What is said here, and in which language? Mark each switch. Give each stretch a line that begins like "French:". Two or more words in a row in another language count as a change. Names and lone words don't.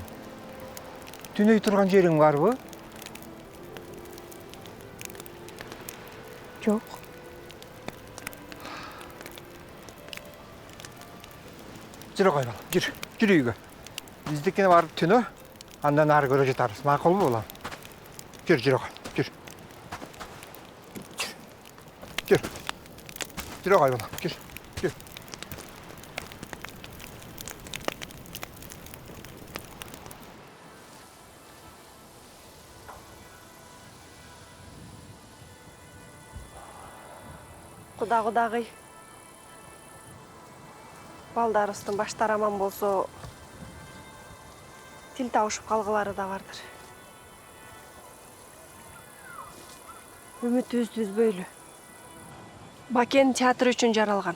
Kyrgyz: Түнөй турган жериң барбы? Жок. Жүр кой балам, жүр. Жүр үйгө. Биздикине барып түнө, андан ары көрө жатарбыз. Макулбу балам? Жүр, жүр кой, жүр. Жүр. Жүр кой балам, жүр. Жүр. Кудагай. Балдарыбыздын баштары аман болсо, тил табышып калгылары да бардыр. Үмүтүбүздү үзбөйлү. Бакен театр үчүн жаралган.